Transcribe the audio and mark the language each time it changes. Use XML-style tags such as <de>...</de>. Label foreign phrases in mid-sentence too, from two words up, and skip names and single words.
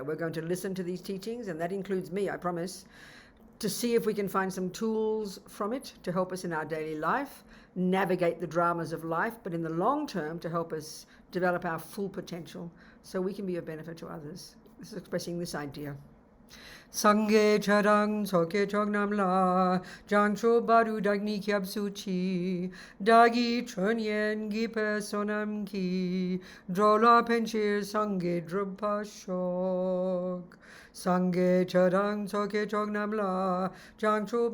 <en>We're going to listen to these teachings, and that includes me, I promise, to see if we can find some tools from it to help us in our daily life, navigate the dramas of life, but in the long term to help us develop our full potential so we can be of benefit to others. This is expressing this idea.</en> <bo>སངས་རྒྱས་ཆོས་དང་ཚོགས་ཀྱི་མཆོག་རྣམས་ལ། བྱང་ཆུབ་བར་དུ་བདག་ནི་སྐྱབས་སུ་མཆི། བདག་གིས་ཆོས་ཉན་བགྱིས་པའི་བསོད་ནམས་ཀྱིས འགྲོ་ལ་ཕན་ཕྱིར་སངས་རྒྱས་འགྲུབ་པར་ཤོག། སངས་རྒྱས་ཆོས་དང་ཚོགས་ཀྱི་མཆོག་རྣམས་ལ། བྱང་ཆུབ</bo>